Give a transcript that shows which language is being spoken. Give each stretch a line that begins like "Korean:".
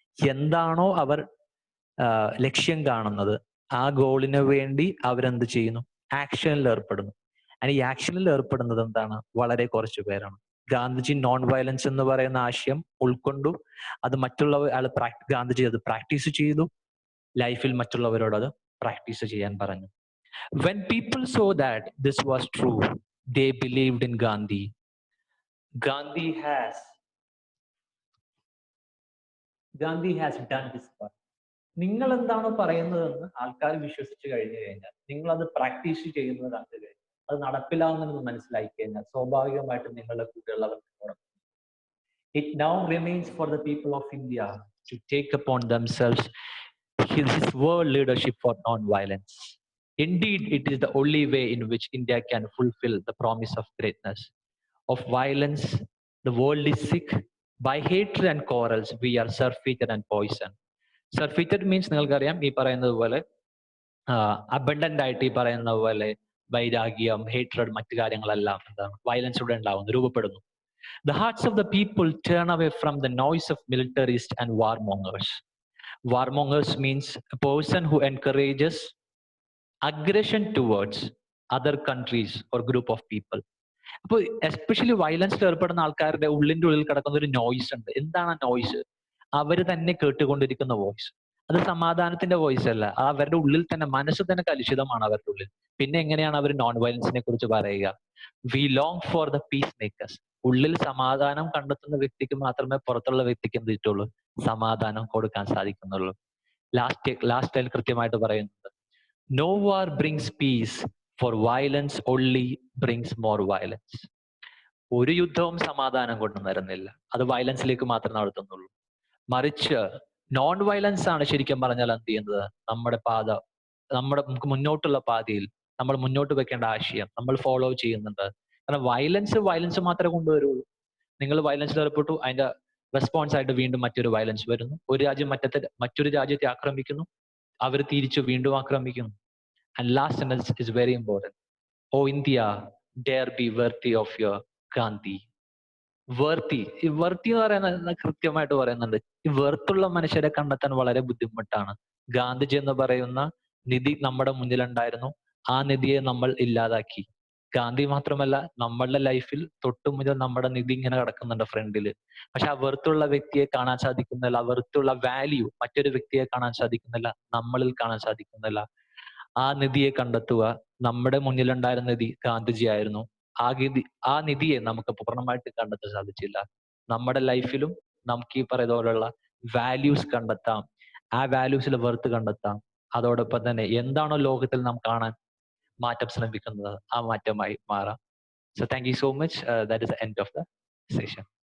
Malayalam: എന്താണോ അവർ ലക്ഷ്യം കാണുന്നത്, ആ ഗോളിന് വേണ്ടി അവരെന്ത് ചെയ്യുന്നു? ആക്ഷനിൽ ഏർപ്പെടുന്നു. ഈ ആക്ഷനിൽ ഏർപ്പെടുന്നത് എന്താണ്? വളരെ കുറച്ചു പേരാണ്. ഗാന്ധിജി നോൺ വയലൻസ് എന്ന് പറയുന്ന ആശയം ഉൾക്കൊണ്ടു. അത് ഗാന്ധിജി അത് പ്രാക്ടീസ് ചെയ്തു. ലൈഫിൽ മറ്റുള്ളവരോട് അത് പ്രാക്ടീസ് ചെയ്യാൻ പറഞ്ഞു.
English: When people saw that this was true, they believed in Gandhi. Gandhi has done his part.
Malayalam: നിങ്ങൾ എന്താണോ പറയുന്നതെന്ന് ആൾക്കാർ വിശ്വസിച്ച് കഴിഞ്ഞു കഴിഞ്ഞാൽ, നിങ്ങൾ അത് പ്രാക്ടീസ് ചെയ്യുന്നത് കണ്ടു കഴിഞ്ഞാൽ, അത് നടപ്പിലാവുന്നതെന്ന് മനസ്സിലാക്കി കഴിഞ്ഞാൽ, സ്വാഭാവികമായിട്ടും നിങ്ങളുടെ കൂടെയുള്ളവർ
English: It now remains for the people of India to take upon themselves his world leadership for non-violence. Indeed, it is the only way in which India can fulfill the promise of greatness. Of violence, the world is sick. By hatred and quarrels, we are surfeited and poisoned. Surfeited means
Malayalam: നിങ്ങൾക്കറിയാം, ഈ പറയുന്നത് പോലെ abundant ആയിട്ട് ഈ പറയുന്നത് പോലെ വൈരാഗ്യം, hatred, മറ്റു കാര്യങ്ങളെല്ലാം എന്താണ് വയലൻസിലൂടെ ഉണ്ടാവുന്നു, രൂപപ്പെടുന്നു.
English: The hearts of the people turn away from the noise of militarists and warmongers. Warmongers means a person who encourages aggression towards other countries or group of people.
Malayalam: അപ്പോൾ എസ്പെഷ്യലി വയലൻസിൽ ഏർപ്പെടുന്ന ആൾക്കാരുടെ ഉള്ളിന്റെ ഉള്ളിൽ കിടക്കുന്ന ഒരു നോയ്സ് ഉണ്ട്. എന്താണ് ആ നോയ്സ്? അവർ തന്നെ കേട്ടുകൊണ്ടിരിക്കുന്ന വോയിസ്. അത് സമാധാനത്തിന്റെ വോയിസ് അല്ല. അവരുടെ ഉള്ളിൽ തന്നെ, മനസ്സ് തന്നെ കലുഷിതമാണ് അവരുടെ ഉള്ളിൽ. പിന്നെ എങ്ങനെയാണ് അവർ നോൺ വയലൻസിനെ കുറിച്ച് പറയുക?
English: We long for the peace makers.
Malayalam: ഉള്ളിൽ സമാധാനം കണ്ടെത്തുന്ന വ്യക്തിക്ക് മാത്രമേ പുറത്തുള്ള വ്യക്തിക്ക് എന്ത് കിട്ടുള്ളൂ? സമാധാനം കൊടുക്കാൻ സാധിക്കുന്നുള്ളൂ. ലാസ്റ്റ് അതിൽ കൃത്യമായിട്ട് പറയുന്നത്,
English: No war brings peace, for violence only brings more violence.
Malayalam: ഒരു യുദ്ധവും സമാധാനം കൊണ്ടുവരുന്നില്ല, അത് വയലൻസിലേക്ക് മാത്രമേ നടത്തുന്നുള്ളൂ. മറിച്ച് നോൺ വയലൻസ് ആണ് ശരിക്കും പറഞ്ഞാൽ എന്ത് ചെയ്യുന്നത്? നമുക്ക് മുന്നോട്ടുള്ള പാതയിൽ നമ്മൾ മുന്നോട്ട് വെക്കേണ്ട ആശയം നമ്മൾ ഫോളോ ചെയ്യുന്നുണ്ട്. കാരണം വയലൻസ് മാത്രമേ കൊണ്ടുവരുള്ളൂ. നിങ്ങൾ വയലൻസിൽ ഏർപ്പെട്ടു, അതിന്റെ റെസ്പോൺസ് ആയിട്ട് വീണ്ടും മറ്റൊരു വയലൻസ് വരുന്നു. ഒരു രാജ്യം മറ്റൊരു രാജ്യത്തെ ആക്രമിക്കുന്നു, അവർ തിരിച്ചു വീണ്ടും ആക്രമിക്കുന്നു.
English: And last sentence is very important. Oh India, dare be worthy of your Gandhi.
Malayalam: വർത്തി, ഈ വർത്തി എന്ന് പറയുന്നത് കൃത്യമായിട്ട് പറയുന്നുണ്ട്. ഈ വെറുത്തുള്ള മനുഷ്യരെ കണ്ടെത്താൻ വളരെ ബുദ്ധിമുട്ടാണ്. ഗാന്ധിജി എന്ന് പറയുന്ന നിധി നമ്മുടെ മുന്നിലുണ്ടായിരുന്നു. ആ നിധിയെ നമ്മൾ ഇല്ലാതാക്കി. ഗാന്ധി മാത്രമല്ല, നമ്മളുടെ ലൈഫിൽ തൊട്ടു മുതൽ നമ്മുടെ നിധി ഇങ്ങനെ കിടക്കുന്നുണ്ട് ഫ്രണ്ടില്. പക്ഷെ ആ വെറുത്തുള്ള വ്യക്തിയെ കാണാൻ സാധിക്കുന്നില്ല. ആ വെറുത്തുള്ള വാല്യൂ മറ്റൊരു വ്യക്തിയെ കാണാൻ സാധിക്കുന്നില്ല, നമ്മളിൽ കാണാൻ സാധിക്കുന്നില്ല. ആ നിധിയെ കണ്ടെത്തുക. നമ്മുടെ മുന്നിലുണ്ടായിരുന്ന നിധി ഗാന്ധിജി ആയിരുന്നു. ആ നിധിയെ നമുക്ക് പൂർണ്ണമായിട്ട് കണ്ടെത്താൻ സാധിച്ചില്ല. നമ്മുടെ ലൈഫിലും നമുക്ക് ഈ പറയുന്ന പോലുള്ള വാല്യൂസ് കണ്ടെത്താം. ആ വാല്യൂസിൽ വെറുത്ത് കണ്ടെത്താം. അതോടൊപ്പം തന്നെ എന്താണോ ലോകത്തിൽ നാം കാണാൻ മാറ്റം ശ്രമിക്കുന്നത്, ആ മാറ്റമായി മാറാം.
English: So thank you so much. That is the end of the session.